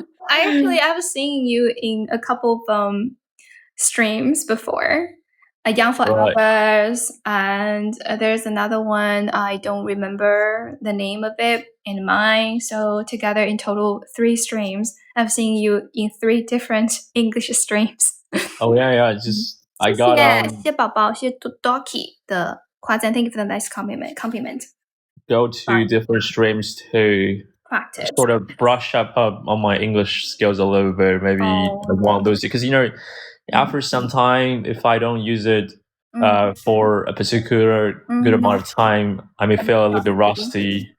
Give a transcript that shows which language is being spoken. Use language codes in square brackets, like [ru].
[en] I've seen you in a couple of streams before. Young for Hours, and there's another one I don't remember the name of it in mine. So together in total 3 streams. I've seen you in 3 different English streams. Oh yeah. I got [zh] 谢谢宝宝，谢谢 Doki 的夸赞。 [en] Thank you for the nice compliment. Go to different streams to practice, sort of brush up on my English skills a little bit. Maybe one of those because after some time, if I don't use it for a particular good amount of time, I may feel a little bit rusty.